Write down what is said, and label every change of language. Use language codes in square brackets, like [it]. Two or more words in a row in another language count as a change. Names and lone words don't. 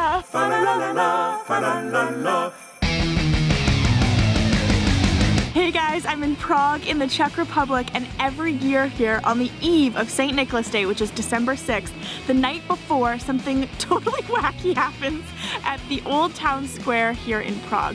[en] fa la la la la, fa la la la. Hey guys, I'm in Prague in the Czech Republic, and every year here on the eve of St. Nicholas Day, which is December 6th, the night before, something totally wacky happens at the old town square here in Prague.